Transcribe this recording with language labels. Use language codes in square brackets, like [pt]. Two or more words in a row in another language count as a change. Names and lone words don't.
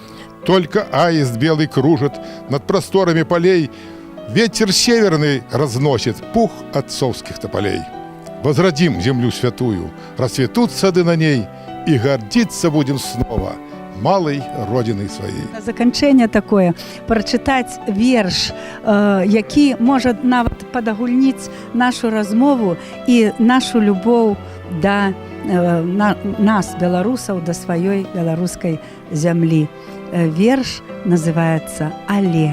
[ru] Только аист белый кружит над просторами полей. Ветер северный разносит пух отцовских тополей. Возродим землю святую, расцветут сады на ней, и гордиться будем снова малой родиной своей. [be] На заканчэнне такое прачытаць верш, які можа нават падагульніць нашу размову і нашу любоў да нас, беларусаў, да сваёй беларускай зямлі. Верш называецца «Але».